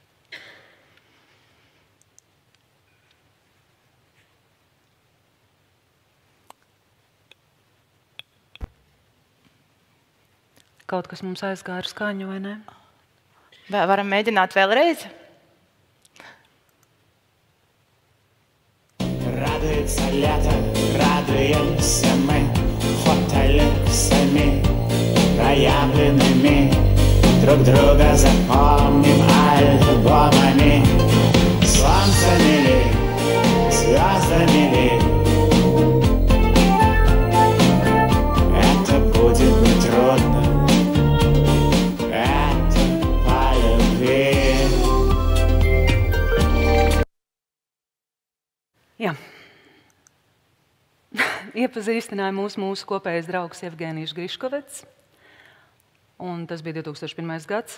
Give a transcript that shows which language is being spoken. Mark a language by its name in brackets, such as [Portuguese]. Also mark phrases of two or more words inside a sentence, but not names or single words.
[Latvian] Kaut kas mums aizgāja ar skaņu, vai ne? Vai varam mēģināt vēlreiz? [Russian] Радуется лето, радуемся мы фотолюксами проявленными, друг друга запомним альбомами, солнцами ли, звездами ли. Это будет нетрудно. [Latvian] Jā. Iepazīstināja mūsu kopējais draugs Evgenijs Griškovets. Un tas bija 2001. gads.